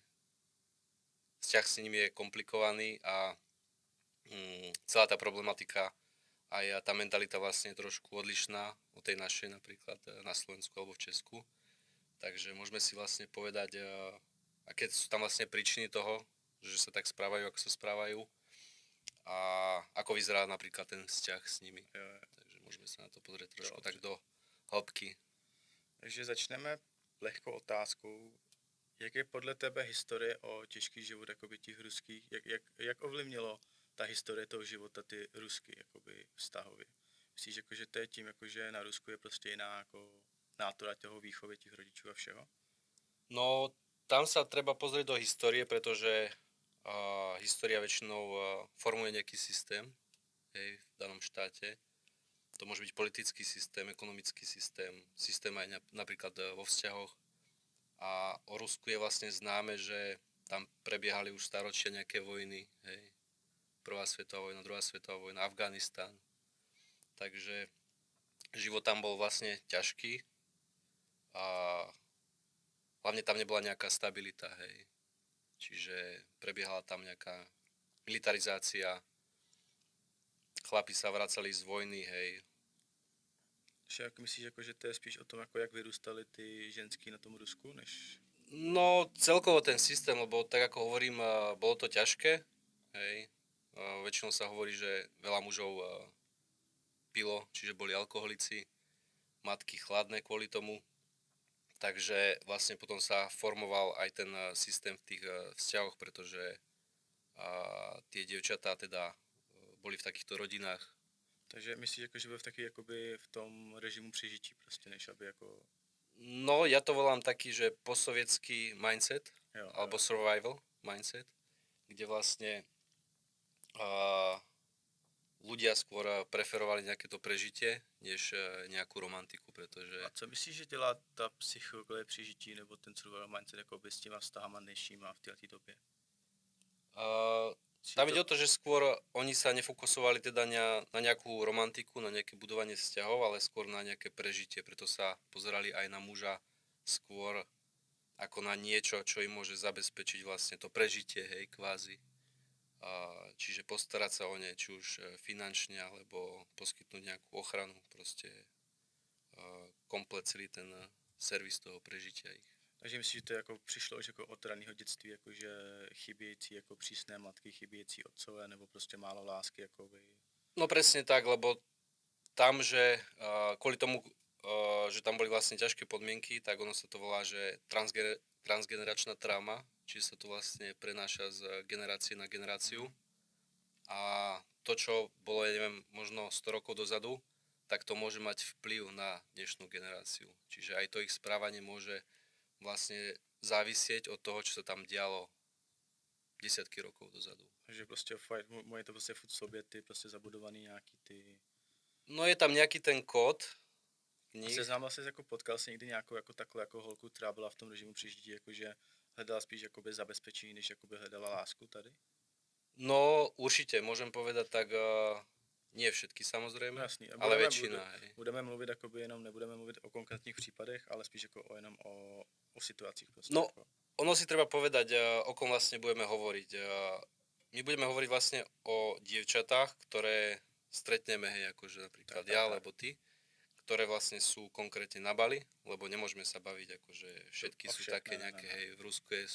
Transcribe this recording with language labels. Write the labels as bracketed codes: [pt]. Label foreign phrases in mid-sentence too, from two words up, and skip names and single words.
[sk] Vzťah s nimi je komplikovaný a celá tá problematika aj tá mentalita vlastne je trošku odlišná od tej našej, napríklad na Slovensku alebo v Česku. Takže môžeme si vlastne povedať, aké sú tam vlastne príčiny toho, že sa tak správajú, ako sa správajú a ako vyzerá napríklad ten vzťah s nimi. Takže môžeme sa na to pozrieť trošku tak do hĺbky. Takže začneme lehkou otázkou. [cs] Jak je podle tebe historie o těžký život jakoby těch ruských, jak ovlivnilo ta historie toho života ty rusky jakoby vztahově? Myslíš, jako, že to je tím, jako, že na Rusku je prostě jiná jako nátura toho výchovy těch rodičů a všeho? [sk] No, tam sa treba pozrieť do histórie, pretože história väčšinou formuje nejaký systém v danom štáte. To môže byť politický systém, ekonomický systém aj napríklad vo vzťahoch. A o Rusku je vlastne známe, že tam prebiehali už staročia nejaké vojny. Prvá svetová vojna, druhá svetová vojna, Afganistán. Takže život tam bol vlastne ťažký a hlavne tam nebola nejaká stabilita, Čiže prebiehala tam nejaká militarizácia, chlapi sa vracali z vojny, [cs] Jak myslíš, jako, že to je spíš o tom, jako jak vyrůstaly ty ženský na tom Rusku, než... [sk] No, celkovo ten systém, lebo tak ako hovorím, bolo to ťažké, Väčšinou sa hovorí, že veľa mužov pilo, čiže boli alkoholici, matky chladné kvôli tomu. Takže vlastne potom sa formoval aj ten systém v tých vzťahoch, pretože tie dievčatá teda boli v takýchto rodinách. [cs] Takže myslíš, jako, že byl v taky jakoby v tom režimu přežití prostě, než aby jako... [sk] No, ja to volám taký, že postsovietský mindset, alebo [en] survival mindset, [sk] kde vlastne ľudia skôr preferovali nejaké to prežitie, než nejakú romantiku, pretože... [cs] A co myslíš, že dělá ta psychologie přežití nebo ten [en] survival mindset [cs] jakoby s těma vztahama dnešníma v této době? [sk] Tam ide o to, že skôr oni sa nefokusovali teda na nejakú romantiku, na nejaké budovanie vzťahov, ale skôr na nejaké prežitie, preto sa pozerali aj na muža skôr ako na niečo, čo im môže zabezpečiť vlastne to prežitie, kvázi. Čiže postarať sa o ne, či už finančne, alebo poskytnúť nejakú ochranu, proste komplet celý ten servis toho prežitia ich. [cs] Takže myslíš, že to jako přišlo už jako od raného dětství, jakože chybějící jako přísné matky, chybějící otcové, nebo prostě málo lásky, jakoby? [sk] No presne tak, lebo tam, že kvôli tomu, že tam boli vlastne ťažké podmienky, tak ono sa to volá, že transgeneračná trauma, čiže sa to vlastne prenáša z generácie na generáciu. A to, čo bolo, ja neviem, možno 100 rokov dozadu, tak to môže mať vplyv na dnešnú generáciu. Čiže aj to ich správanie môže vlastne závisieť od toho, čo sa tam dialo desiatky rokov dozadu. [cs] Takže prostě moje to prostě furt v sobě ty prostě zabudovaný nějaký ty... [sk] No je tam nejaký ten kód v nich. [cs] Seznámil jsi jako potkal jsi někdy nějakou jako takhle jako holku, která byla v tom režimu přežití, jakože hledala spíš jakoby zabezpečení, než jakoby hledala lásku tady? [sk] No určite, môžem povedať tak, nie všetky samozrejme, no, [cs] jasný. [sk] Ale väčšina. [cs] Budeme mluvit jakoby jenom, nebudeme mluvit o konkrétních případech, ale spíš jako jenom o situacích prostě. [sk] No, [cs] jako. [sk] ono si treba povedať, o kom vlastne budeme hovoriť. My budeme hovoriť vlastne o dievčatách, ktoré stretneme, hej, akože napríklad Tak, ja, tak. alebo ty, ktoré vlastne sú konkrétne na Bali, lebo nemôžeme sa baviť, akože všetky [cs] O [sk] sú [cs] všech, [sk] také [cs] ne. [sk] nejaké, hej, v Rusku je